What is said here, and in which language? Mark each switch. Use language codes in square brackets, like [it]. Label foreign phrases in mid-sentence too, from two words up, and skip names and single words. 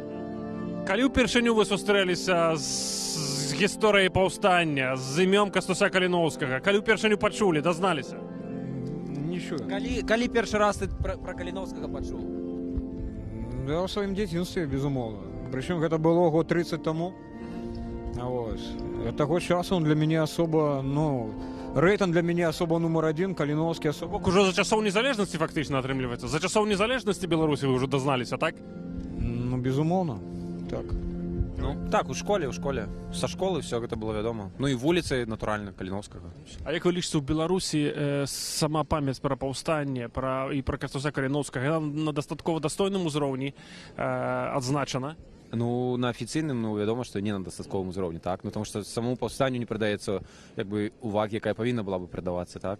[be] Калі ўпершыню вы сустрэліся з гісторыяй паўстання, з імём Кастуся Каліноўскага, калі ўпершыню пачулі, дазналіся? Не чую. Калі першы раз ты пра Каліноўскага пачуў? Я ў сваім дзяцінстве, безумоўна. Прычым гэта было год 30 таму. [ru] От того часу он для меня особо, ну, рейтинг для меня особо номер один, Каліновскі особо. Уже за часов незалежности фактично отрымліваецца. За часов незалежности Беларуси вы уже дозналися, так? [be] Ну, безумовно, так. Ну, так, у школе. [ru] Со школы все [be] гэта было вядома. Ну і вуліцы, натуральна, Каліновскага. А як вы лічыце, у Беларусі сама памяць пра паўстанне і пра Кастуся Каліновскага на дастаткова дастойным узроўні адзначана? Ну, на афіцыйным, ну, вядома, што не на дастатковым узроўні, так? Ну, таму што самому паўстанню не прадаецца, як бы, увагі, якая павінна была бы прадавацца, так?